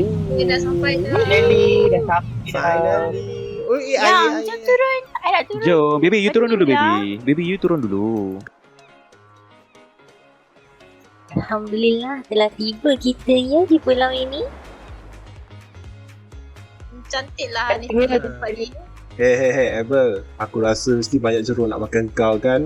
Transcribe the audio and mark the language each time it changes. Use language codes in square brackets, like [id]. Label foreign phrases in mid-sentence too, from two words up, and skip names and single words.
[ms] Dah sampai dah. Finally, dah sampai dah. Finally. Yang, jom turun. I nak turun. Jom, [en] baby you [ms] turun dulu Betul baby. [en] Baby you [ms] turun dulu. Alhamdulillah telah tiba kita ya di pulau ini. Cantik lah ni tempat ni. Abel, aku rasa mesti banyak jeruk nak makan kau kan.